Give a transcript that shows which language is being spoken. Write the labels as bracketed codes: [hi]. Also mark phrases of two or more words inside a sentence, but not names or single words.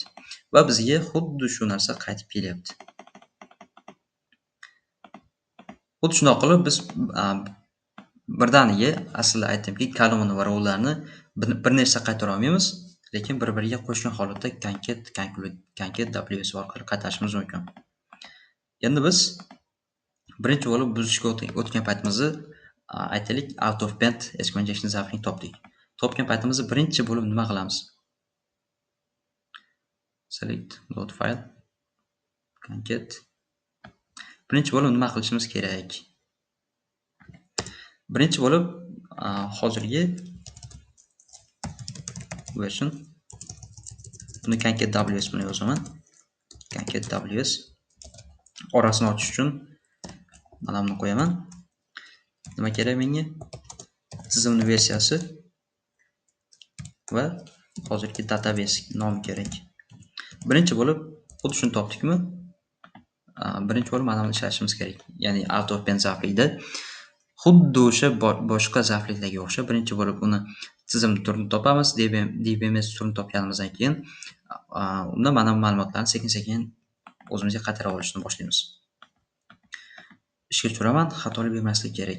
[uz] Va bizga xuddi shu narsa qaytib kelyapti. Xuddi shunday qilib biz birdaniga aslida aytdimki, kolumn va rowlarni bir nechta qaytara olmaymiz, lekin bir-biriga qo'shgan holatda [en] concat WS [uz] orqali qaytarishimiz mumkin. Endi biz birinchi bo'lib buzishga o'tgan paytimizda aytaylik [en] out of band SQL injection [uz] zavqini topdik. Topgan paytimizda birinchi bo'lib nima qilamiz? [en] Select load file concat. [uz] Birinchi bo'lib nima qilishimiz kerak? Birinchi bo'lib hozirgi version buni [en] concat WS [uz] bilan yozaman. [en] Concat WS [uz] orasini ochish uchun mana buni qo'yaman. Nima kerak menga? Tizimning versiyasi va hozirgi database nomi kerak. Birinchi bo'lib xuddi shuni topdikmi? Birinchi bo'lib mana buni ishlatishimiz kerak. Ya'ni [en] out of band [uz] zavqida xuddi o'sha boshqa zavqlarga o'xshab birinchi bo'lib uni tizim turini topamiz. DBMS turini topganimizdan keyin unda mana bu ma'lumotlarni sekin-sekin o'zimizga qaytara olishni boshlaymiz. Ishga tushiraman, xatolik bermaslik kerak.